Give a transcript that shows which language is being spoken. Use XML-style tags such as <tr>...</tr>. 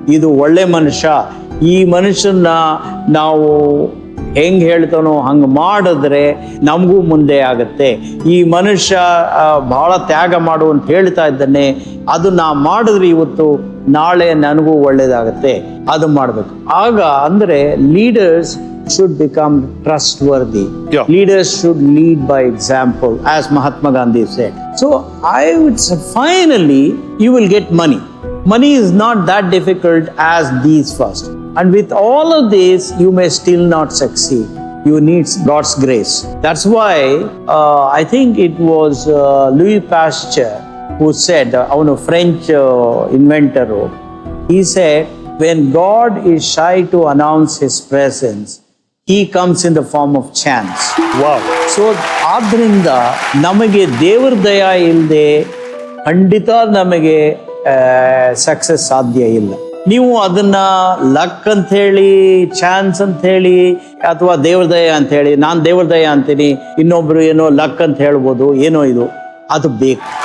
<kn>ಇದು ಒಳ್ಳೆ ಮನುಷ್ಯ, ಈ ಮನುಷ್ಯನ ನಾವು ಹೆಂಗ್ ಹೇಳ್ತಾನೋ ಹಂಗೆ ಮಾಡಿದ್ರೆ ನಮಗೂ ಮುಂದೆ ಆಗುತ್ತೆ. ಈ ಮನುಷ್ಯ ಬಹಳ ತ್ಯಾಗ ಮಾಡು ಅಂತ ಹೇಳ್ತಾ ಇದ್ದಾನೆ, ಅದು ನಾ ಮಾಡಿದ್ರೆ ಇವತ್ತು ನಾಳೆ ನನಗೂ ಒಳ್ಳೇದಾಗತ್ತೆ, ಅದು ಮಾಡಬೇಕು. ಆಗ ಅಂದ್ರೆ</kn> <en>Leaders should become trustworthy. Yeah. Leaders should lead by example, as Mahatma Gandhi said. So I would say finally you will get money. Money is not that difficult as these first. And with all of this you may still not succeed. You need God's grace. That's why I think it was Louis Pasteur who said, a French inventor, he said, when God is shy to announce his presence, he comes in the form of chance. Wow.</en> <kn>So ಆದ್ರಿಂದ ನಮಗೆ ದೇವರ ದಯ ಇಲ್ಲದೆ ಖಂಡಿತ ನಮಗೆ success ಸಾಧ್ಯ ಇಲ್ಲ. ನೀವು ಅದನ್ನ ಲಕ್ ಅಂತ ಹೇಳಿ, ಚಾನ್ಸ್ ಅಂತ ಹೇಳಿ, ಅಥವಾ ದೇವ್ರ ದಯ ಅಂತ ಹೇಳಿ, ನಾನು ದೇವ್ರ ದಯ ಅಂತೀನಿ, ಇನ್ನೊಬ್ರು ಏನೋ ಲಕ್ ಅಂತ ಹೇಳ್ಬೋದು, ಏನೋ ಇದು ಅದು ಬೇಕು.</kn>